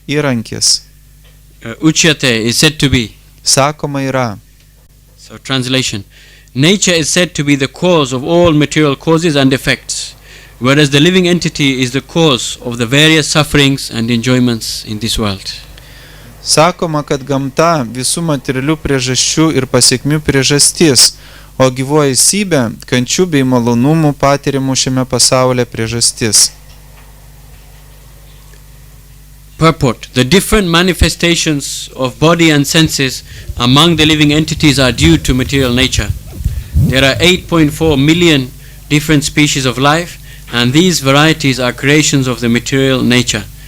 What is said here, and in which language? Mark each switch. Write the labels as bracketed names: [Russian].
[Lithuanian] Įrankis. [English] Uchyate is said to be. [Lithuanian] Sakoma yra. [English] So translation. Nature is said to be the cause of all material causes and effects. whereas the living entity is the cause of the various sufferings and enjoyments in this world. [Lithuanian] Sakoma, kad gamta visų materialių priežasčių ir pasekmių priežastis, o gyvoji esybė kančių bei malonumų patiriamų šiame pasaulyje priežastis. [English] Purport: the different manifestations of body and senses among the living entities are due to material nature. There are 8.4 million different species of life, and these varieties are creations of the material nature.